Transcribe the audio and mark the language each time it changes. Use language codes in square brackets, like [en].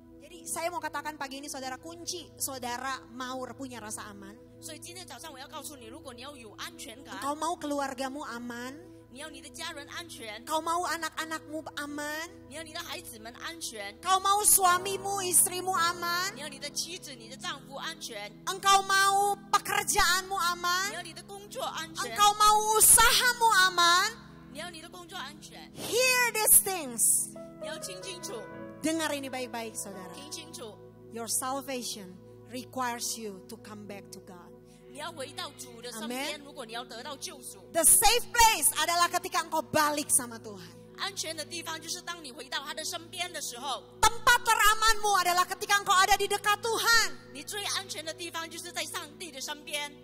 [id] Jadi saya mau katakan pagi ini saudara, kunci saudara mau punya rasa aman. [zh] 所以今天早上我要告诉你，如果你要有安全感， [id] Kau mau keluargamu aman. [zh] 你要你的家人安全， [id] Kau mau anak-anakmu aman. [zh] 你要你的孩子们安全， [id] Kau mau suamimu, istrimu aman. [zh] 你要你的妻子、你的丈夫安全， [id] Engkau mau pekerjaanmu [zh] 你 [id] aman. [zh] 要你的工作安全， [id] Engkau mau usahamu aman. [zh] 你要你的工作安全， [en] Hear these things. [zh] 你要听清楚， [id] Dengar ini baik-baik saudara. [zh] 听清楚， [en] Your salvation requires you to come back to God. [zh] 你要回到主的身边。如果你要得到救赎， [en] The safe place [id] adalah ketika engkau balik sama Tuhan. [zh] 安全的地方就是当你回到他的身边的时候， [id] Tempat teramanmu adalah ketika engkau ada di dekat Tuhan. [zh] 你最安全的地方就是在上帝的身边。